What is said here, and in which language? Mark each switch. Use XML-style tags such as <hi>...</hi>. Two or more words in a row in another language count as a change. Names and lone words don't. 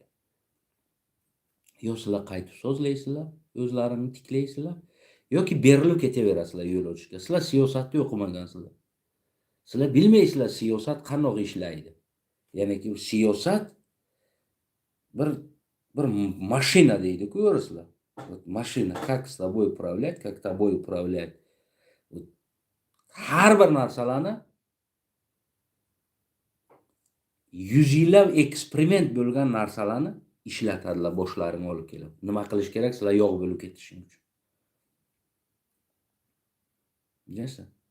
<uz>Yo sizlar qaytib so'zlaysizlar, o'zlarini tiklaysizlar, yoki berilib ketaverasizlar yo'l ochishga. Sizlar siyosatni o'qimagansizlar. Sizlar bilmaysizlar siyosat qanday ishlaydi. Ya'niki siyosat bir mashina deydi, ko'rasizlar.</uz> <ru>Вот машина как с тобой управлять, как тобой управлять.</ru> <uz>Har bir narsalarni 100 yillab eksperiment bo'lgan narsalarni ishlatadilar boshlarini olib kelib. Nima qilish kerak? Sizlar yo'q bo'lib ketishing uchun. Bilasizlar?</uz>